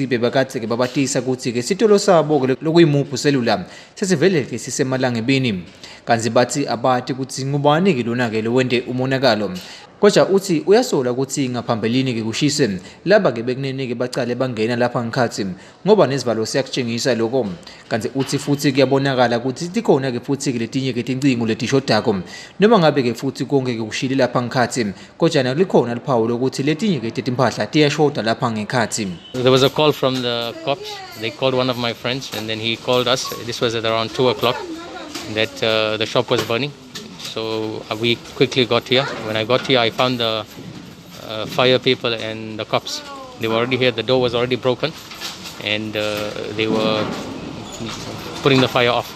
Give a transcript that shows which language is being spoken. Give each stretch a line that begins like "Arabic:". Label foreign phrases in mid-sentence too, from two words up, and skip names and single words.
Swati: bebakade ke babatisa ukuthi ke sitolo sabo ke lokuyimuphu cellular sesivele ke sisemalangebini kanti bathi abathi ukuthi ngubani ke lona ke lo wende umonakalo kodwa uthi uyasola ukuthi ngaphambilini ke kushise laba ke bekunene ke bacale bangena lapha ngikhathi ngoba nesivalo siyakutshengisa lokho kanti uthi futhi kuyabonakala ukuthi tikhona ke futhi ke letinye ke tincingo letishodako noma ngabe ke futhi konke ke kushile lapha ngikhathi kodwa nalikhona liphawu lokuthi letinye ke timpahla tiyashoda lapha ngikhathi.
English: There was a call from the cops. They called one of my friends and then he called us. This was at around 2 o'clock that the shop was burning. So we quickly got here. When I got here, I found the fire people and the cops. They were already here. The door was already broken, and they were putting the fire off.